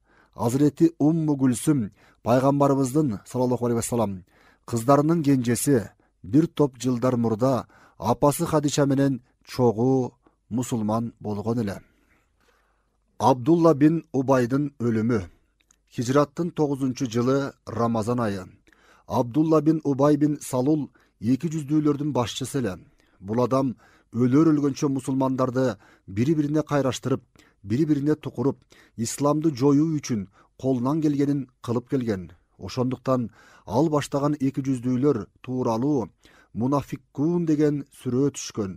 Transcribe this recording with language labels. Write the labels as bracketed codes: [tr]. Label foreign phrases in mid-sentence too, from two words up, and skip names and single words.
[ky] Азирети Умму Гүлсүм Пайгамбарыбыздын [ar] صلى الله عليه وسلم [ky] кыздарынын кенжеси, бир топ жылдар мурда апасы Хадиша менен чогуу мусулман болгон эле. Абдулла бин Убайдын өлүмү. Хижраттын 9-жылы Рамазан айы. Абдулла бин Убай бин Салул 200-дүүлөрдүн башчысы эле. Бул адам өлөр өлгөнчө мусулмандарды бири-бирине кайраштырып, бири-бирине тукуруп, исламды жоюу үчүн колунан келгенин кылып келген. Ошондуктан ал баштаган 200-дүүлөр тууралуу Мунафиккун деген сүрөө түшкөн.